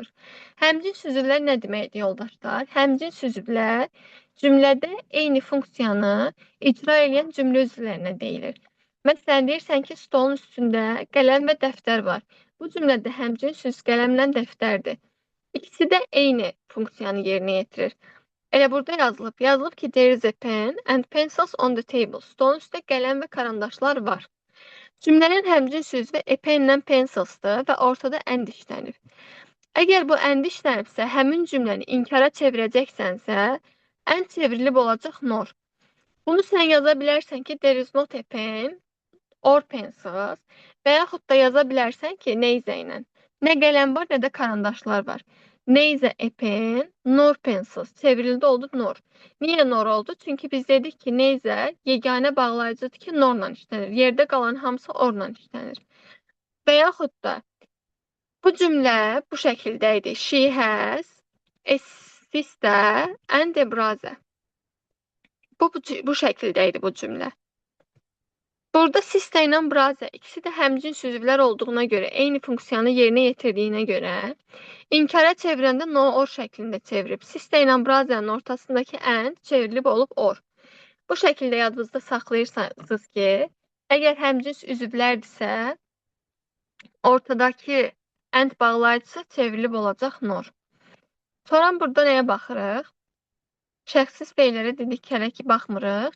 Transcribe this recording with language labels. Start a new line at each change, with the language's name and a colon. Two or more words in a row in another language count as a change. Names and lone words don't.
Azerbaijani: Həmcin sözlər nə deməkdir, yoldaşlar? Həmcin sözlər cümlədə eyni funksiyanı icra edən cümlə üzvlərinə deyilir. Məsələn, deyirsən ki, stolun üstündə qələm və dəftər var. Bu cümlədə həmcin söz qələmlə dəftərdir. İkisi də eyni funksiyanı yerinə yetirir. Elə burada yazılıb. Yazılıb ki,
English: there is a pen and pencils on the table.
Azerbaijani: Stolun üstündə qələm və karandaşlar var. Cümlənin həmcin sözü pen-lə pencilsdır və ortada and işlənir. Əgər bu and işlənibsə, həmin cümləni inkara çevirəcəksənsə, and çevrilib olacaq nor. Bunu sən yaza bilərsən ki,
English: there is not a pen or pencils
Azerbaijani: və yaxud da yaza bilərsən ki, neither ilə. Nə qələm var, nə də karandaşlar var.
English: Neither a pen nor pencils.
Azerbaijani: Çevrildi oldu nor. Niyə nor oldu? Çünki biz dedik ki, neither yeganə bağlayıcıdır ki, norla işlənir. Yerdə qalan hamısı orla işlənir. Və yaxud da bu cümlə bu şəkildə idi.
English: She has a sister and a brother.
Azerbaijani: Bu şəkildə idi bu cümlə. Burada sister ilə brother ikisi də həmcin sözlər olduğuna görə, eyni funksiyanı yerinə yetirdiyinə görə inkara çevirəndə
English: no or
Azerbaijani: şəklində çevirib. Sister ilə brother'ın ortasındakı and çevrilib olub or. Bu şəkildə yadınızda saxlayırsınız ki, əgər həmcins üzvlərdirsə, ortadakı and bağlayıcısı çevrilib olacaq nor. Sonra burada nəyə baxırıq? Şəxsiz feillərə dedik hələ ki baxmırıq.